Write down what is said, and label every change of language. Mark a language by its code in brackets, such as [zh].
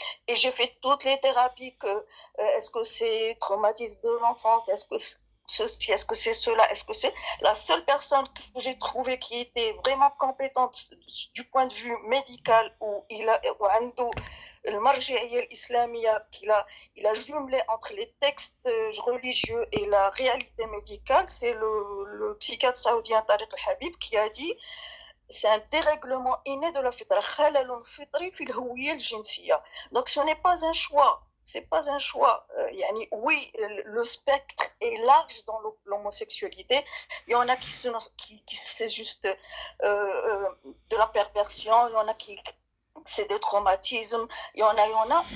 [fr] Et j'ai fait toutes les thérapies est-ce que c'est traumatisme de l'enfance, est-ce que ceci, est-ce que c'est cela, est-ce que c'est la seule personne que j'ai trouvée qui était vraiment compétente du point de vue médical où il a [ar] المرجعية الإسلامية [fr] il a jumelé entre les textes religieux et la réalité médicale, c'est le psychiatre saoudien Tariq Al-Habib qui a dit c'est un dérèglement inné de la fitra. [ar] خلل فطري في الهوية الجنسية. [fr] Donc ce n'est pas un choix. C'est pas un choix. Oui, le spectre est large dans l'homosexualité. Il y en a qui c'est juste de la perversion. Il y en a qui c'est des traumatismes. Il y en a.